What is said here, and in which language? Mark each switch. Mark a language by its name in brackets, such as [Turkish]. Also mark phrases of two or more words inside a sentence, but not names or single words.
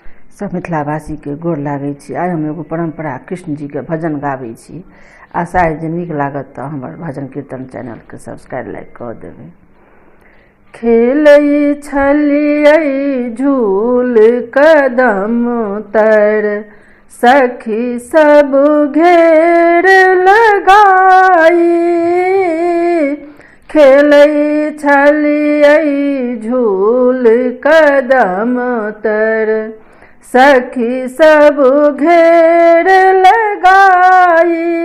[Maithili] सब मिथिलावासी के गोर लागै छी। आइ हम एगो परंपरा कृष्ण जी के भजन गाबै छी। आशा है जे नीक लागत तो हमर भजन कीर्तन चैनल के [English] subscribe like [Maithili] कर देबै। खेलै छलियै झूल कदम तर, सखी सब घेर लगाई। खेलै छलियै झूल कदम तर, सखी सब घेर लगाई।